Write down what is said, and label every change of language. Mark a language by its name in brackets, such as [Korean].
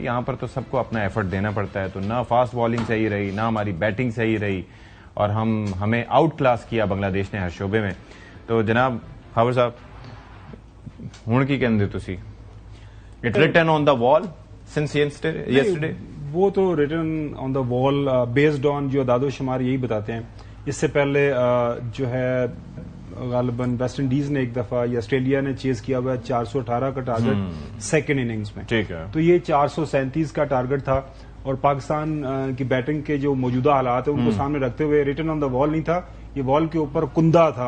[Urdu] یہاں پر تو سب کو اپنا ایفرٹ دینا پڑتا ہے. تو نہ فاسٹ بالنگ صحیح رہی, نہ ہماری بیٹنگ صحیح رہی, اور ہمیں آؤٹ کلاس کیا بنگلہ دیش نے ہر شعبے میں. [Punjabi] تو جناب خاور صاحب, ہوں کی کہندے تسی [English] It written on the wall since yesterday? [Urdu] وہ تو ریٹن آن دا وال بیسڈ آن جو اعداد و شمار یہی بتاتے ہیں. اس سے پہلے جو ہے غالباً ویسٹ انڈیز نے ایک دفعہ یا آسٹریلیا نے چیز کیا ہوا ہے 418 کا ٹارگٹ سیکنڈ اننگز میں. ٹھیک ہے, تو یہ 437 کا ٹارگٹ تھا, اور پاکستان کی بیٹنگ کے جو موجودہ حالات ہیں ان کو سامنے رکھتے ہوئے ریٹن آن دا وال نہیں تھا, یہ وال کے اوپر کندہ تھا.